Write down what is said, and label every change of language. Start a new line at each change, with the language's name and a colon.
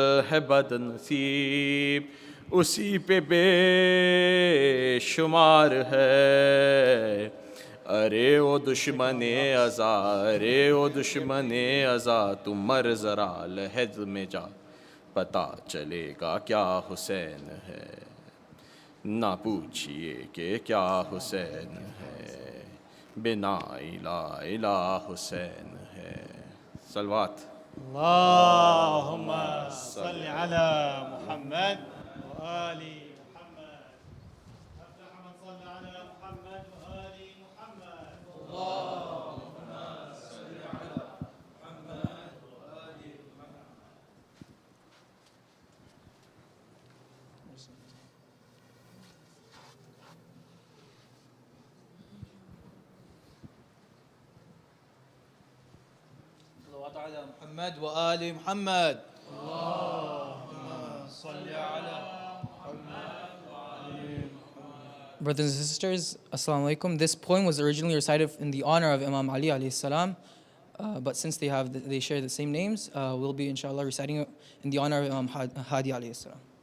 Urdu: ہے بد نصیب، اسی پہ بے شمار ہے۔ ارے او دشمن ازا، تم مر ذرا لحد میں جا، پتہ چلے گا کیا حسین ہے۔ نہ پوچھئے کہ کیا حسین ہے، بنا الہ حسین ہے۔ صلوات۔
Arabic: اللهم صل على محمد وآل محمد، أفلح من صلى على محمد وآل محمد، اللهم صل على محمد وآل محمد۔ صلوات على محمد وآل محمد، اللهم صل على محمد وآل محمد۔
English: Brothers and sisters, Assalamu alaikum. This poem was originally recited in the honor of Imam Ali alayhi salam, but since they share the same names, we'll be inshallah reciting it in the honor of Imam Hadi alayhi salam.